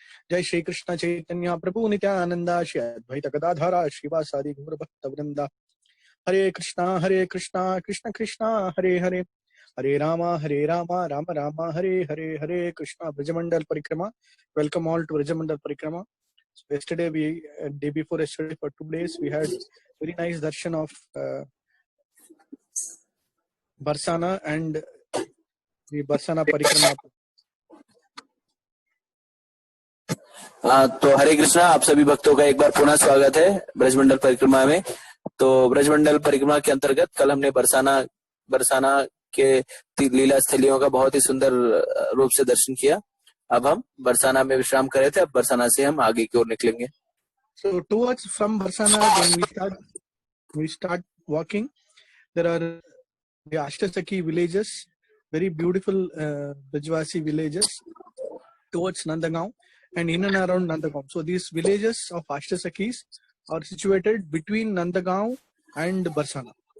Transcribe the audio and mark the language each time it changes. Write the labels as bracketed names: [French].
[Hindi] जय श्री कृष्ण चैतन्य प्रभु नित्यानंद श्री अद्वैत गदाधर श्रीवासादि गौर भक्त वृंदा। हरे कृष्णा कृष्ण कृष्णा हरे हरे हरे राम राम राम हरे हरे। हरे कृष्णा ब्रजमंडल परिक्रमा। [English] Welcome all to Brajamandal Parikrama. So yesterday day before yesterday for 2 days we had very nice darshan of Barsana and the Barsana Parikrama. [Hindi] तो हरे कृष्णा, आप सभी भक्तों का एक बार पुनः स्वागत है ब्रजमंडल परिक्रमा में। तो ब्रजमंडल परिक्रमा के अंतर्गत कल हमने बरसाना के लीला स्थलियों का बहुत ही सुंदर रूप से दर्शन किया। अब हम बरसाना में विश्राम कर रहे थे, अब बरसाना से हम आगे की ओर निकलेंगे। [English] So towards from Barsana when we start walking, there are the Ashtasakhi villages, very beautiful Brajvasi villages towards Nandagaon and in and around Nandagaon. So these villages of Ashtasakhis are situated between Nandagaon and Barsana.